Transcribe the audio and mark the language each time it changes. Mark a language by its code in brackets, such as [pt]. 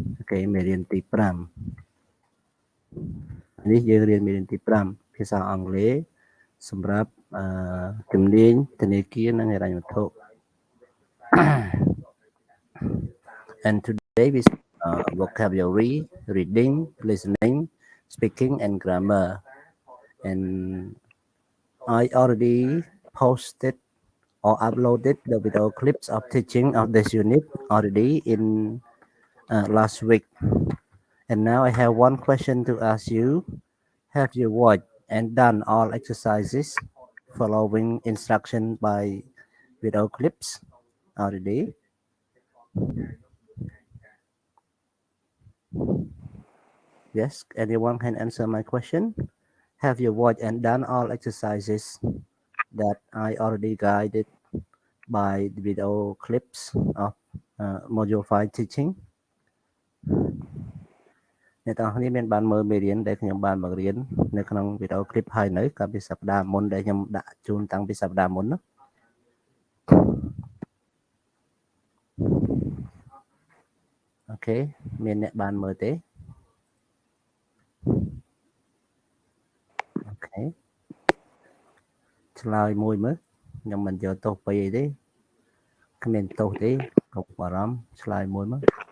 [km] Okay, មេរៀនទី5 នេះយើងរៀនមេរៀនទី5ភាសាអង់គ្លេសសម្រាប់ជំនាញធនាគារនិងហិរញ្ញវត្ថុ [en] And today we vocabulary, reading, listening, speaking, and grammar. And I already posted or uploaded the video clips of teaching of this unit already in last week. And now I have one question to ask you. Have you watched and done all exercises following instruction by video clips already? Yes, anyone can answer my question. Have you watched and done all exercises that I already guided by the video clips of module 5 teaching? [km] អ្នកទាំងអស់គ្នាមានបានមើលមេរៀនដែលខ្ញុំបានបង្រៀននៅក្នុងវីដេអូ clip ហើយនៅកាលពីសប្តាហ៍មុនដែលខ្ញុំដាក់ជូនតាំងពីសប្តាហ៍មុនណាអូខេមានអ្នកបានមើលទេអូខេឆ្លើយមួយមើលខ្ញុំមិនយកទោសពីអីទេគ្មានទោសទេកុំបារម្ភឆ្លើយមួយមើល